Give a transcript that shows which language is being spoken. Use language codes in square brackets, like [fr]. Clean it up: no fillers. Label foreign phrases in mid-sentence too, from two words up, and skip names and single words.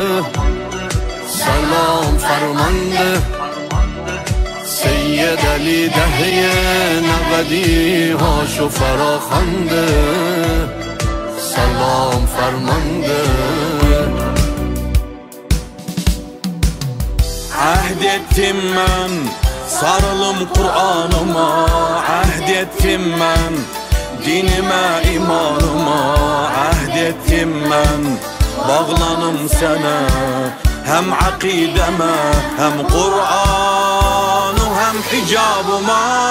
[fa] سلام فرمانده سید علی دهه 90 هاشو فراخوانده. سلام فرمانده. [tr] عهد ettim sarılım Kur'an'ıma. Ahd ettim ben dinime imanıma. Ahd ettim ben bağlanım sana hem akideme hem Kur'an'ı hem hicabıma.